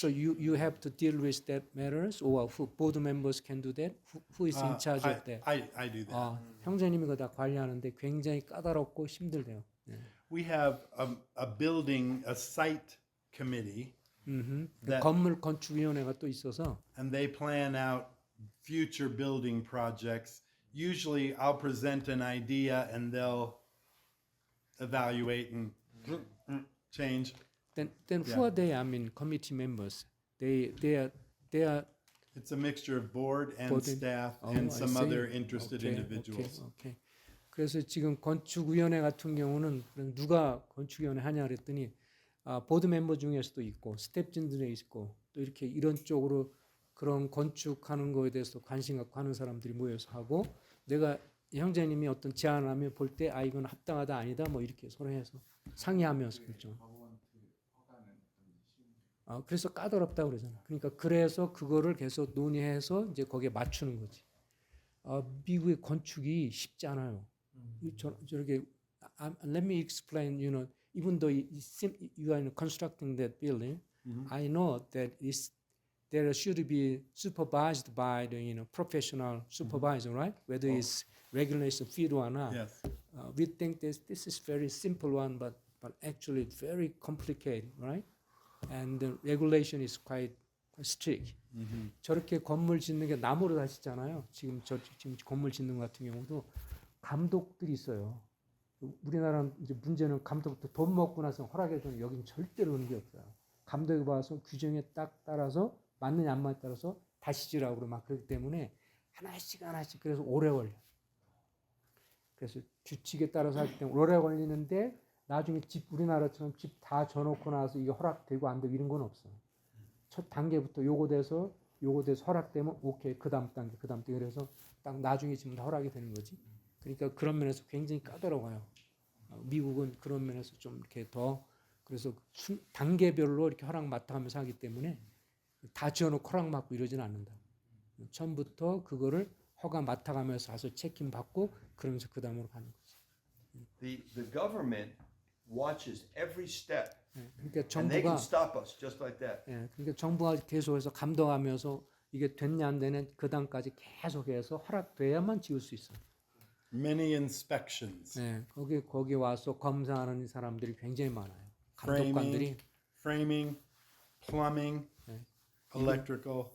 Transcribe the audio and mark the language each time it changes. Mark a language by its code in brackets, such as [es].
[en] So you have to deal with that matters, or who board members can do that? Who is in charge of that? I do that. [ko] 형제님이 그거 다 관리하는데 굉장히 까다롭고 힘들대요. [en] We have a building, a site committee, [ko] 건물 건축위원회가 또 있어서 [en] and they plan out future building projects. Usually I'll present an idea and they'll evaluate and change. Then who are they? I mean, committee members. They are. It's a mixture of board and board staff I and some see. other interested Okay, individuals. Okay. [ko] 그래서 지금 건축위원회 같은 경우는 누가 건축위원회 하냐 그랬더니 보드 멤버 중에서도 있고 스태프진들에 있고 또 이렇게 이런 쪽으로 그런 건축하는 거에 대해서 관심 갖고 하는 사람들이 모여서 하고 내가 형제님이 어떤 제안을 하면 볼 때 이건 합당하다 아니다 뭐 이렇게 서로 해서 상의하면서 결정. 그래서 까다롭다고 그러잖아. 그러니까 그래서 그거를 계속 논의해서 이제 거기에 맞추는 거지. 미국의 건축이 쉽지 않아요. 저렇게 [en] let me explain. Even though you are constructing that building, I know that there should be supervised by the professional supervisor, right? Whether it's regulation field or not. Yes. We think this is very simple one, but actually it's very complicated, right? And the regulation is quite strict. [ko] 저렇게 건물 짓는 게 나무로 하시잖아요. 지금 건물 짓는 것 같은 경우도 감독들이 있어요. 우리나라는 이제 문제는 감독도 돈 먹고 나서 허락해주는 여기는 절대로 그런 게 없어요. 감독이 봐서 규정에 딱 따라서 맞느냐 안 맞느냐에 따라서 다시 지라고 그러고 막 그렇기 때문에 하나씩 그래서 오래 걸려. 그래서 규칙에 따라서 하기 때문에 오래 걸리는데 나중에 집 우리나라처럼 집 다 져놓고 나서 이게 허락되고 안 되고 이런 건 없어. 첫 단계부터 요거 돼서 허락되면 오케이 그 다음 단계 그래서 딱 나중에 지금 다 허락이 되는 거지. 그러니까 그런 면에서 굉장히 까다로워요. 미국은 그런 면에서 좀 이렇게 더 그래서 단계별로 이렇게 허락 맡아가면서 하기 때문에 다 지어놓고 허락 맡고 이러지는 않는다. 처음부터 그거를 허가 맡아가면서 가서 책임 받고 그러면서 그 다음으로 가는 거지. [en] The government watches every step, [ko] 그러니까 [en] and they can stop us just like that. [ko] 그러니까 정부가 계속해서 감독하면서 이게 됐냐 안 되냐 그 다음까지 계속해서 허락돼야만 지을 수 있어. [en] Many inspections. [ko] 거기 와서 검사하는 사람들이 굉장히 많아요. 감독관들이 [en] framing, plumbing, electrical.